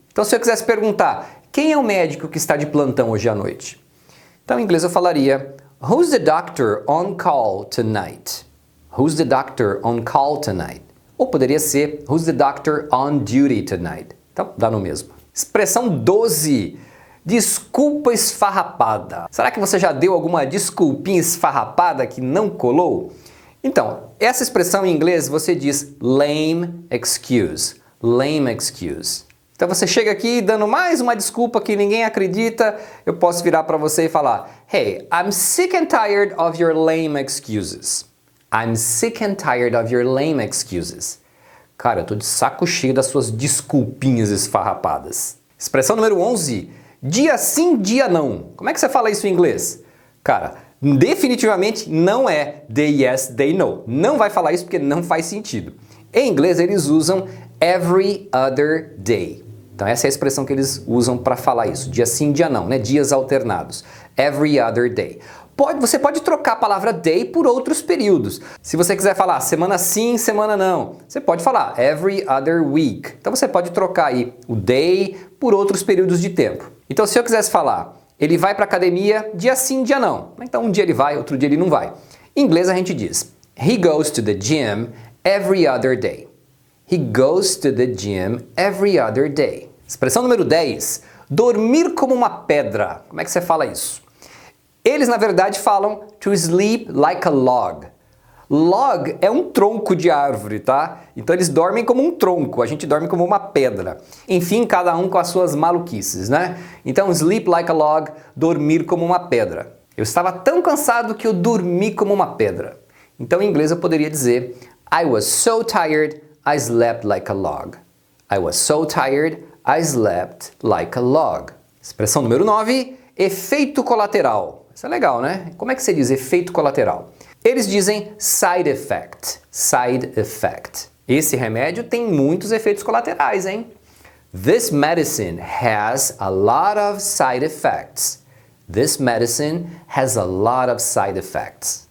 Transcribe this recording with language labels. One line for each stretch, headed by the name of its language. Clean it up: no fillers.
Portuguese: Então se eu quisesse perguntar, quem é o médico que está de plantão hoje à noite? Então em inglês eu falaria,
English: who's the doctor on call tonight? Who's the doctor on call tonight?
Portuguese: Ou poderia ser,
English: who's the doctor on duty tonight?
Portuguese: Então, dá no mesmo. Expressão 12. Desculpa esfarrapada. Será que você já deu alguma desculpinha esfarrapada que não colou? Então, essa expressão em inglês você diz lame excuse. Lame excuse. Então você chega aqui dando mais uma desculpa que ninguém acredita, eu posso virar para você e falar,
English: hey, I'm sick and tired of your lame excuses. I'm sick and tired of your lame excuses.
Portuguese: Cara, eu tô de saco cheio das suas desculpinhas esfarrapadas. Expressão número 11. Dia sim, dia não. Como é que você fala isso em inglês? Cara, definitivamente não é day yes, day no. Não vai falar isso porque não faz sentido. Em inglês eles usam every other day. Então essa é a expressão que eles usam para falar isso. Dia sim, dia não, né? Dias alternados. Every other day. Você pode trocar a palavra day por outros períodos. Se você quiser falar semana sim, semana não, você pode falar every other week. Então você pode trocar aí o day por outros períodos de tempo. Então se eu quisesse falar, ele vai para a academia dia sim, dia não. Então um dia ele vai, outro dia ele não vai. Em inglês a gente diz,
English: he goes to the gym every other day. He goes to the gym every other day.
Portuguese: Expressão número 10, dormir como uma pedra. Como é que você fala isso? Eles, na verdade, falam to sleep like a log. Log é um tronco de árvore, tá? Então eles dormem como um tronco, a gente dorme como uma pedra. Enfim, cada um com as suas maluquices, né? Então, sleep like a log, dormir como uma pedra. Eu estava tão cansado que eu dormi como uma pedra. Então, em inglês eu poderia dizer
English: I was so tired, I slept like a log. I was so tired, I slept like a log.
Portuguese: Expressão número 9, efeito colateral. Isso é legal, né? Como é que você diz efeito colateral? Eles dizem side effect. Side effect. Esse remédio tem muitos efeitos colaterais, hein?
English: This medicine has a lot of side effects. This medicine has a lot of side effects.